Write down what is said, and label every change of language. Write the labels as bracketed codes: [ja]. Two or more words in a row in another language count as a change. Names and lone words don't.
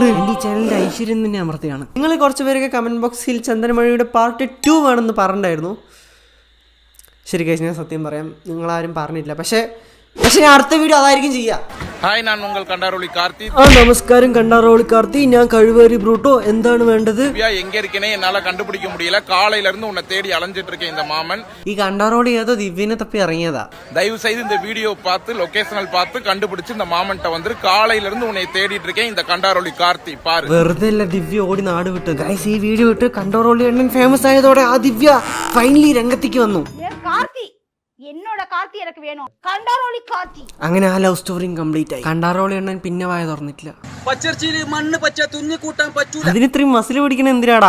[ml] എന്റെ ഈ ചാനലിന്റെ ഐശ്വര്യം തന്നെ അമൃതയാണ്. നിങ്ങൾ കുറച്ച് പേരൊക്കെ [en] comment box [ml] ചന്ദനമഴയുടെ പാർട്ട് 2 വേണമെന്ന് പറഞ്ഞിട്ടുണ്ടായിരുന്നു. ശരി ഗൈസ്, ഞാൻ സത്യം പറയാം, നിങ്ങളാരും പറഞ്ഞില്ല. പക്ഷെ ഞാൻ അടുത്ത വീഡിയോ അതായിരിക്കും ചെയ്യാം. ഹായ്, ഞാൻ ഉങ്ങൾ കണ്ടാറോളി കാർത്തി. നമസ്കാരം കണ്ടാറോളി കാർത്തി. ഞാൻ കഴിവേറി ബ്രൂട്ടോ. എന്താണ് വേണ്ടത്? [ta] എങ്ക இருக்கனே என்னால கண்டுபிடிக்க முடியல. காலையில இருந்து உன்னை தேடி அலைஞ்சிட்டு இருக்கேன் இந்த மாமன். [ml] ഈ കണ്ടാറോളി ഏതോ ദിവ്യനെ തപ്പി ഇറങ്ങിയതാ. [ta] தயவு செய்து இந்த வீடியோ பார்த்து லொகேஷனல் பார்த்து கண்டுபிடிச்சு இந்த மாமன்ட்ட வந்து காலையில இருந்து உன்னை தேடிட்டு இருக்கேன் இந்த கண்டாரோளி கார்த்தி பாரு. [ml] വെറുതെ അല്ല ദിവ്യ ഓടി നാട് വിട്ടു. ഗൈസ്, ഈ വീഡിയോ ഇട്ട് കണ്ടാറോളി എണ്ണൻ ഫേമസ് ആയതോടെ ആ ദിവ്യ ഫൈനലി രംഗത്തേക്ക് വന്നു. എന്നോട് കാർത്തി എനിക്ക് വേണം. കണ്ടാറോളി കാർത്തി. അങ്ങനെ ആ [en] love story complete [ml] ആയി. കണ്ടാറോളി എണ്ണൻ പിന്നെ വായ തുറന്നിട്ടില്ല. അതിന് ഇത്രയും മസിൽ പിടിക്കണ എന്തിനാടാ?